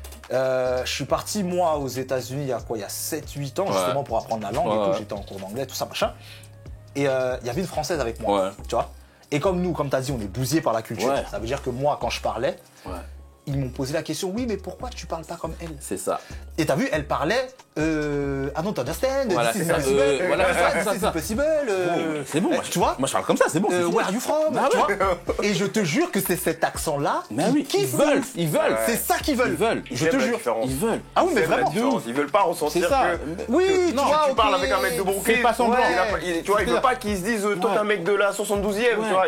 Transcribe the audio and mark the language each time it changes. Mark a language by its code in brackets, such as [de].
[fr] Je suis parti, moi, aux États-Unis il y a 7-8 ans, justement, pour apprendre la langue et tout. J'étais en cours d'anglais, tout ça, machin. Et il y avait une Française avec moi, tu vois. Et comme nous, comme tu as dit, on est bousillés par la culture. Ça veut dire que moi, quand je parlais, ils m'ont posé la question, oui, mais pourquoi tu parles pas comme elle? C'est ça. Et t'as vu, elle parlait, [en] I don't understand, [fr] voilà, [en] this is impossible, this is impossible. [fr] C'est bon, tu vois? Moi je parle comme ça, c'est bon. [en] Where are you from? [fr] Tu vois? Et je te jure que c'est cet accent-là qu'ils veulent. Ils veulent. C'est ça qu'ils veulent. Je te jure. Ils veulent. Ah oui, mais vraiment. Ils veulent pas ressentir que... Oui, tu vois, tu parles avec un mec de Brooklyn. C'est pas semblant. Tu vois, il veut pas qu'ils se disent, toi t'es un mec de la 72e, tu vois.